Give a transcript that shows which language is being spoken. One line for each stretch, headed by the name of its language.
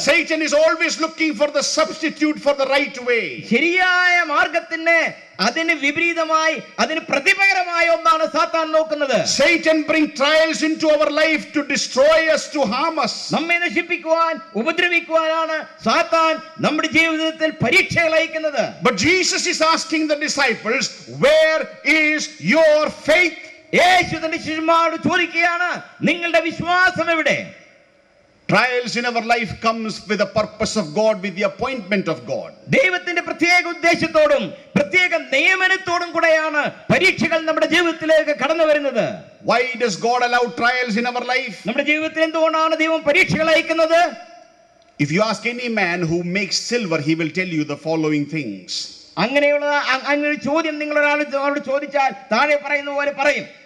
English: Satan is always looking for the substitute for the right way.
Malayalam: ശരിയായ മാർഗത്തിന് അതിന് വിപരീതമായി, അതിന് പ്രതിപകരമായ ഒന്നാണ് സാത്താൻ നോക്കുന്നത്.
English: Satan brings trials into our life to destroy us, to harm us.
Malayalam: നമ്മെ നശിപ്പിക്കുവാൻ, ഉപദ്രവിക്കുവാനാണ് സാത്താൻ നമ്മുടെ ജീവിതത്തിൽ പരീക്ഷകൾ അയക്കുന്നത്.
English: But Jesus is asking the disciples, where is your faith?
Malayalam: യേശു തന്റെ ശിഷ്യന്മാരോട് ചോദിക്കുകയാണ്, നിങ്ങളുടെ വിശ്വാസം എവിടെ?
English: Trials in our life comes with the purpose of God, with the appointment of God.
Malayalam: ദൈവത്തിന്റെ പ്രത്യേക ഉദ്ദേശത്തോടും പ്രത്യേക നിയമനത്തോടും കൂടെയാണ് പരീക്ഷകൾ നമ്മുടെ ജീവിതത്തിലേക്ക് കടന്നു വരുന്നത്.
English: Why does God allow trials in our life?
Malayalam: നമ്മുടെ ജീവിതത്തിൽ എന്തുകൊണ്ടാണ് ദൈവം പരീക്ഷകൾ അയക്കുന്നത്?
English: If you ask any man who makes silver, he will tell you the following things.
Malayalam: അങ്ങനെ ചോദ്യം നിങ്ങൾ ഒരാളോട് ചോദിച്ചാൽ താഴെ പറയുന്ന പോലെ പറയും.